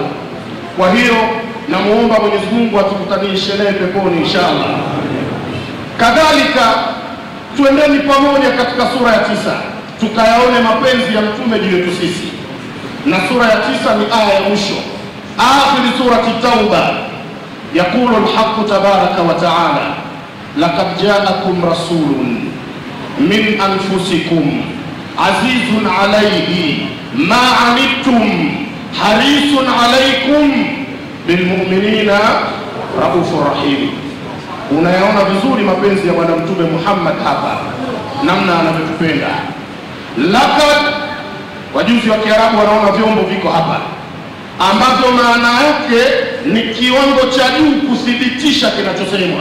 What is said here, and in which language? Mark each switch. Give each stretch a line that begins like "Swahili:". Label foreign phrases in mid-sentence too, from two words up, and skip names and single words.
Swahili: Kwa hiyo namuomba Mwenyezi Mungu atukutanishe naye peponi inshallah. Kadhalika tuendeni pamoja katika sura ya 9 tukayaone mapenzi ya Mtume juu yetu sisi, na sura ya 9 ni aya ya mwisho,
Arabic: آخر سورة التوبة. يقول الحق تبارك وتعالى لقد جاءكم رسول من أنفسكم عزيز عليه ما عنتم حريص عليكم بالمؤمنين رءوف رحيم.
Swahili: Unayaona vizuri mapenzi ya Bwana Mtume Muhammad hapa, namna anavyotupenda. Laqad, wajuzi wa Kiarabu wanaona vyombo viko hapa ambavyo maana yake ni kiwango cha juu kuthibitisha kinachosemwa.